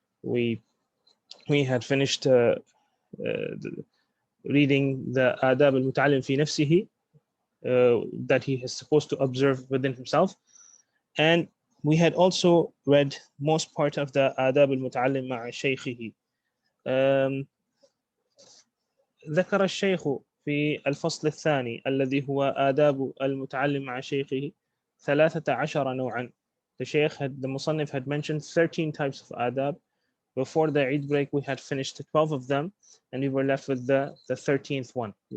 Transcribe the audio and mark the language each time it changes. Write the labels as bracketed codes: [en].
[en] We had finished reading the آداب al-Mutakallim في نفسه, that he is supposed to observe within himself. And we had also read most part of the آداب al-Mutakallim مع شيخه. [ar] ذكر الشيخ في الفصل الثاني الذي هو آداب المتعلم مع شيخه 13 نوعا. [en] The Musannif had mentioned 13 types of adab. Before the Eid break, we had finished 12 of them, and we were left with the 13th one.